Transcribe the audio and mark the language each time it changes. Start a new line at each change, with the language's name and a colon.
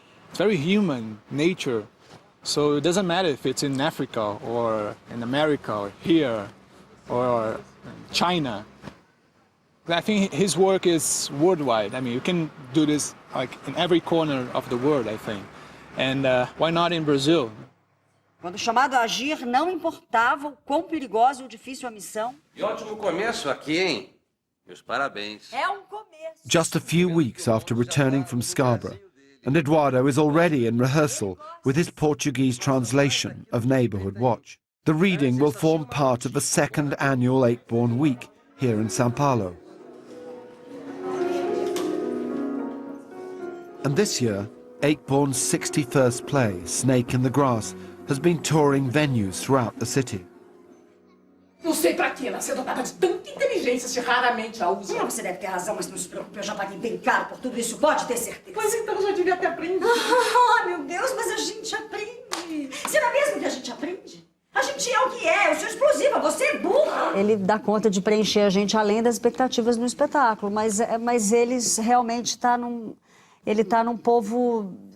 English: It's very human nature. So it doesn't matter if it's in Africa or in America or here or China. I think his work is worldwide. I mean, you can do this like in every corner of the world, I think. And why not in Brazil?
Portuguese: Quando chamado a agir, não importava o quão perigosa ou difícil a missão. E ótimo começo aqui, hein? Meus parabéns. É começo.
English: Just a few weeks after returning from Scarborough, and Eduardo is already in rehearsal with his Portuguese translation of Neighbourhood Watch. The reading will form part of the second annual Ayckbourn Week here in São Paulo. And this year, Ayckbourn's 61st play, Snake in the Grass, has been touring venues throughout the city.
Portuguese: Não sei pra quê, nasceu dotada de tanta inteligência se raramente a usa. Você deve ter razão, mas não se preocupe, eu já paguei bem caro por tudo isso, pode ter certeza. Pois então, já devia ter aprendido. Ah, meu Deus, mas a gente aprende. Será mesmo que a gente aprende? A gente é o que é, eu sou explosiva, você é burra. Ele dá conta de preencher a gente além das expectativas no espetáculo, mas eles realmente ele está num povo...